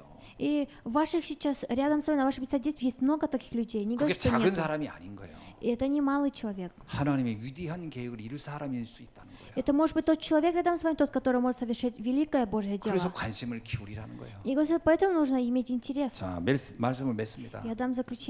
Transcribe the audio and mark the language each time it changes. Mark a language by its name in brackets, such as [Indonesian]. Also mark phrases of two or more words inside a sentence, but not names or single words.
[Russian] И в ваших сейчас, рядом с вами, на вашем месте есть много таких людей. Не [Korean] 그게 [Russian] говорю, что [Korean] 작은 [Russian] нет. [Korean] 사람이 아닌 거예요. [Russian] И это не малый человек. [Korean] 하나님의 위대한 계획을 이룰 사람일 수 있다는 거예요. [Russian] Это может быть тот человек рядом с вами, тот, который может совершить великое Божье [Korean] 그래서 [Russian] дело. [Korean] 관심을 기울이라는 거예요. [Russian] И Господь, поэтому нужно иметь интерес. [Korean] 자, 말씀을 맺습니다. [Russian] Я дам